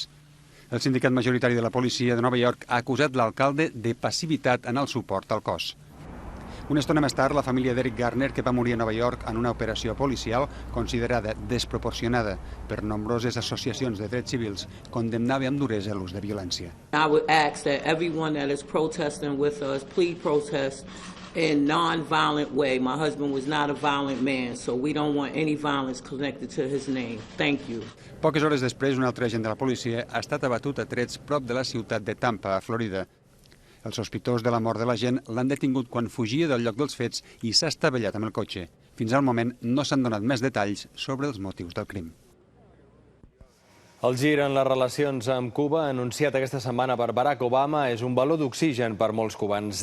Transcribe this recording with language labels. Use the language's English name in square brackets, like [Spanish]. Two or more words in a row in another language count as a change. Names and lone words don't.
[Catalan] El sindicat majoritari de la policia de Nova York ha acusat l'alcalde de passivitat en el suport al cos. Una estona més tard, la família d'Eric Garner, que va morir a Nova York en una operació policial considerada desproporcionada per nombroses associacions de drets civils, condemnava amb duresa l'ús de violència. [English] I would ask that everyone that is protesting with us, please protest in non-violent way. My husband was not a violent man, so we don't want any violence connected to his name. Thank you. [Catalan] Poques hores després, un altre agent de la policia ha estat abatut a trets prop de la ciutat de Tampa, a Florida. El sospitós de la mort de l'agent l'han detingut quan fugia del lloc dels fets i s'ha estavellat amb el cotxe. Fins al moment no s'han donat més detalls sobre els motius del crim. El gir en les relacions amb Cuba, anunciat aquesta setmana per Barack Obama, és un baló d'oxigen per molts cubans.